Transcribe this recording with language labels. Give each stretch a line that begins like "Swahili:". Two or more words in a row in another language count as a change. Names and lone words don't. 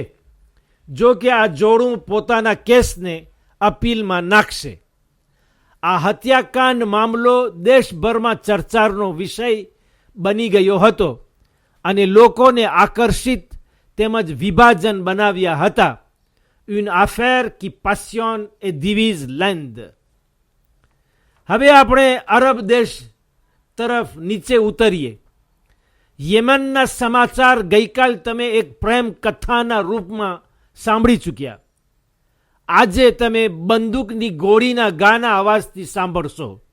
Gujarati: જો કે આ જોડું પોતાના કેસને અપીલમાં નાખશે. આ હત્યાકાંડ મામલો દેશભરમાં ચર્ચાનો વિષય બની ગયો હતો અને લોકોને આકર્ષિત તેમજ વિભાજન બનાવ્યા હતા.
French: une affaire qui passionne et divise l'Inde.
Gujarati: હવે આપણે અરબ દેશ તરફ નીચે ઉતરીએ. યેમનના સમાચાર ગઈકાલ તમે એક પ્રેમ કથાના રૂપમાં સાંભળી ચૂક્યા. આજે તમે બંદૂકની ગોળીના ગાના અવાજથી સાંભળશો.